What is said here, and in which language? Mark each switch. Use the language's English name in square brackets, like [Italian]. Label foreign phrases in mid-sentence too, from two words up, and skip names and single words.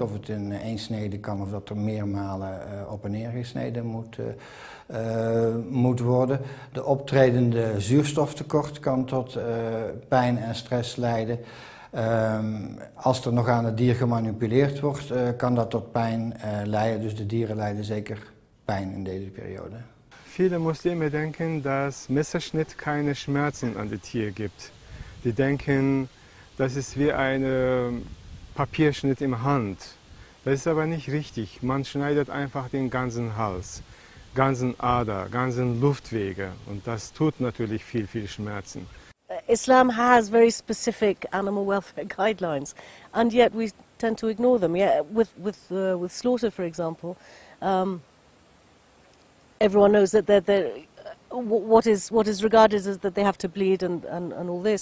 [Dutch] Of het in 1 snede kan of dat er meermalen op en neer gesneden moet worden. De optredende zuurstoftekort kan tot pijn en stress leiden. Als er nog aan het dier gemanipuleerd wordt, kan dat tot pijn leiden. Dus de dieren lijden zeker pijn in deze periode. [German] Viele Muslime denken, dass Messerschnitt keine Schmerzen an das Tier gibt. Die denken, das ist wie ein Papierschnitt im Hand. Das ist aber nicht richtig. Man schneidet einfach den ganzen Hals, ganzen Ader, ganzen Luftwege und das tut natürlich viel Schmerzen. [English] Islam has very specific animal welfare guidelines, and yet we tend to ignore them. Yeah, with slaughter, for example, everyone knows that what is regarded as that they have to bleed and all this.